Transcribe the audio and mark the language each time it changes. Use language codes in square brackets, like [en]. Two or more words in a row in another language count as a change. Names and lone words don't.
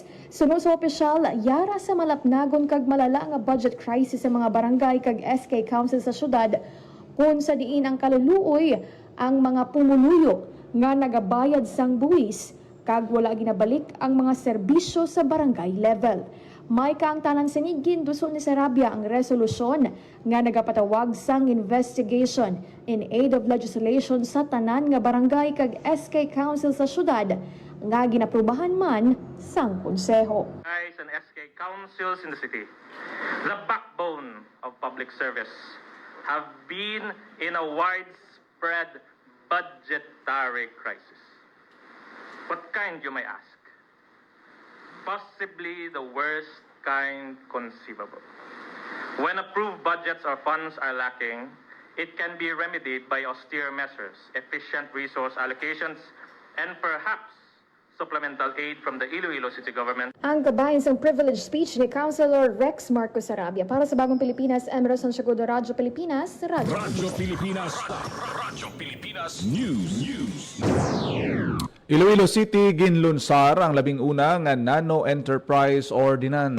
[hil] Sunod sa opisyal, yara sa malapnagon kag malala nga [en] budget crisis [hil] sa mga barangay kag SK Council sa syudad, kung sa diin ang kaluluoy ang mga pumuluyo nga nagabayad sang buwis kag wala ginabalik ang mga serbisyo sa barangay level. May kaangtanan sinigin duso ni Sarabia ang resolusyon nga nagapatawag sang [en] investigation in aid of legislation [hil] sa tanan nga barangay kag SK Council sa syudad nga ginaprubahan man sang konseho. [en] And SK councils in the city, the backbone of public service, have been in a widespread budgetary crisis. What kind, you may ask? Possibly the worst kind conceivable. When approved budgets or funds are lacking, it can be remedied by austere measures, efficient resource allocations, and perhaps supplemental aid from the Iloilo City Government. [hil] Ang kabayan sa [en] privilege speech [hil] ni Councilor Rex Marcos Sarabia para sa Bagong Pilipinas, Emerson Segundo, Radyo Pilipinas, Radyo. Radyo Pilipinas. Radyo Pilipinas News. Iloilo City ginlunsar ang labing una nga Nano Enterprise Ordinance.